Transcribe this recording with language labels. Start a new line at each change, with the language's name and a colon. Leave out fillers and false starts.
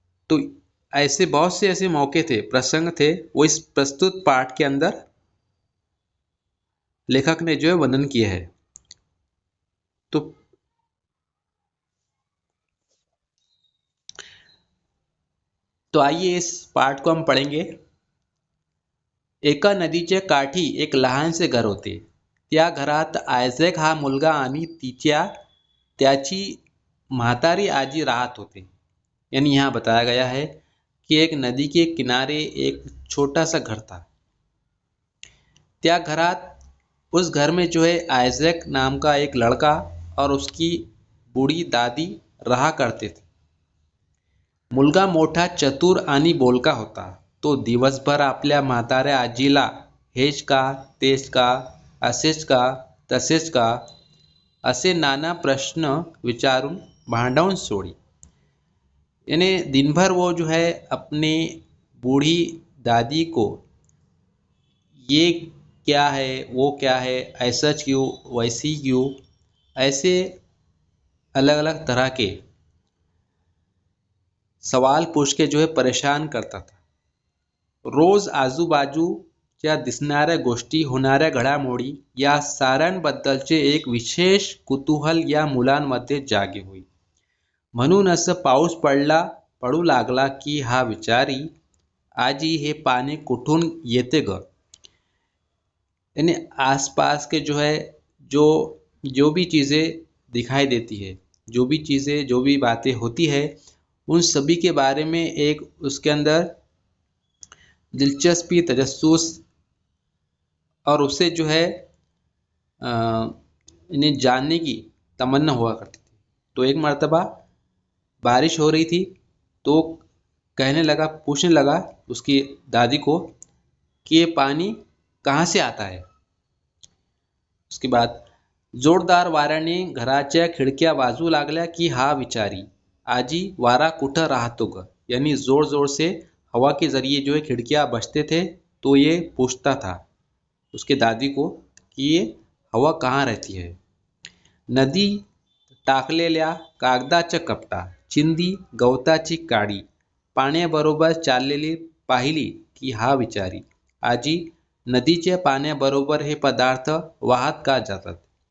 Hindi: तो ऐसे बहुत से ऐसे मौके थे, प्रसंग थे, वो इस प्रस्तुत पाठ के अंदर लेखक ने जो है वर्णन किया है। तो आइए इस पाठ को हम पढ़ेंगे।
Marathi: एका नदीच्या काठी एक लहानसे घर होते। त्या घरात आयझॅक हा मुलगा आणि त्याची म्हातारी आजी राहत होते।
Hindi: यानी यहाँ बताया गया है कि एक नदी के किनारे एक छोटा सा घर था।
Marathi: त्या घरात,
Hindi: उस घर में जो है आयझॅक नाम का एक लड़का और उसकी बूढ़ी दादी रहा करते थे।
Marathi: मुलगा मोठा, चतुर आणि बोलका होता। तो दिवसभर आपल्या म्हाताऱ्या आजीला हेच का, तेच का, असेच का, तसेच का असे नाना प्रश्न विचारून भांडवून सोडी।
Hindi: यानी दिन भर वो जो है अपने बूढ़ी दादी को ये क्या है, वो क्या है, ऐसा क्यों, वैसी क्यों, ऐसे अलग अलग तरह के सवाल पूछ के जो है परेशान करता था।
Marathi: रोज आजूबाजूच्या दिसणाऱ्या गोष्टी, होणाऱ्या घडामोडी या साऱ्यांबद्दलचे एक विशेष कुतूहल या मुलांमध्ये जागे होई। म्हणून असं पाऊस पडू लागला की हा विचारी, आजी हे पानी कुठून येते ग।
Hindi: यानी आसपास के जो है जो भी चीज़ें दिखाई देती है, जो भी चीज़ें, जो भी बातें होती है, उन सभी के बारे में एक उसके अंदर दिलचस्पी, तजस्सुस और उसे जो है इन्हें जानने की तमन्ना हुआ करती थी। तो एक मर्तबा बारिश हो रही थी, तो पूछने लगा उसकी दादी को कि ये पानी कहाँ से आता है।
Marathi: उसके बाद जोरदार वाऱ्याने घराच्या खिडक्या वाजू लागल्या की हा विचारी, आजी वारा कुठं राहतो ग।
Hindi: यानी जोर जोर से हवा के जरिए जो है खिड़कियां बजते थे। तो ये पूछता था उसके दादी को कि ये हवा कहाँ रहती है।
Marathi: नदी टाकलेल्या कागदाच्या कपटा, चिंदी गवताची काडी पाण्याबरोबर चाललेली पाहिली की हा विचारी, आजी नदीच्या पाण्याबरोबर हे पदार्थ वाहत का जातात।